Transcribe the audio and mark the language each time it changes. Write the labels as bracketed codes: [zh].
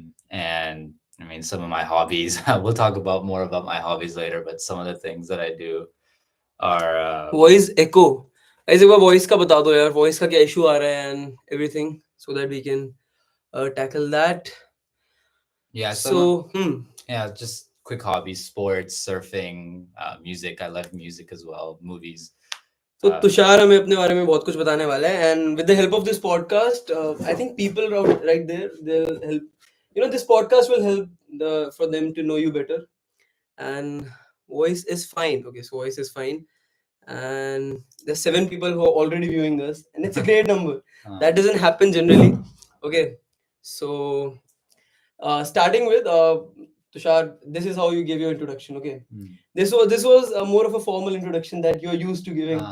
[en] And I mean, some of my hobbies, we'll talk about more about my hobbies later, but some of the things that I do are, Voice echo. [hi] ऐसे एक बार voice का बता दो यार, voice का क्या issue आ रहा है [en] and everything, so that we can tackle that. yeah, So, yeah, just quick hobbies, sports, surfing, music. I love music as well, movies. [hi] तो तुषार हमें अपने बारे में बहुत कुछ बताने वाला है [en] And with the help of this podcast I think people right there they will help this podcast will help for them to know you better and voice is fine. Okay, so voice is fine, and there's 7 people who are already viewing us, and it's a great number. That doesn't happen generally. Okay, so starting with Tushar, this is how you give your introduction. Okay, this was more of a formal introduction that you're used to giving.